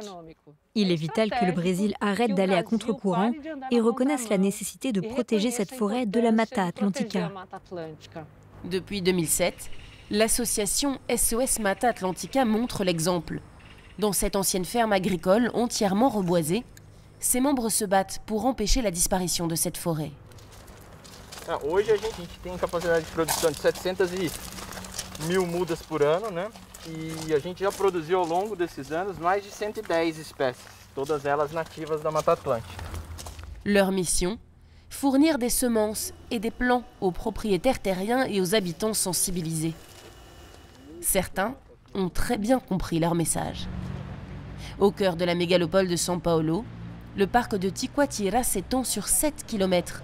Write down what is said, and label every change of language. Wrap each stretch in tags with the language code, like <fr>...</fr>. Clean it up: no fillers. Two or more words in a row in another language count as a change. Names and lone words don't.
<fr>Il est vital que le Brésil arrête d'aller à contre-courant et reconnaisse la nécessité de protéger cette forêt de la Mata Atlântica. Depuis 2007, l'association SOS Mata Atlântica montre l'exemple. Dans cette ancienne ferme agricole entièrement reboisée, ses membres se battent pour empêcher la disparition de cette forêt.</fr> <pt>Hoje a gente tem capacidade de produção de 700.000 mudas por ano, né? E a gente já produziu ao longo desses anos mais de 110 espécies, todas elas nativas da Mata Atlântica.</pt> <fr>Leur mission, fournir des semences et des plants aux propriétaires terriens et aux habitants sensibilisés. Certains ont très bien compris leur message. Au cœur de la mégalopole de São Paulo, le parc de Tiquatira s'étend sur 7 km.</fr>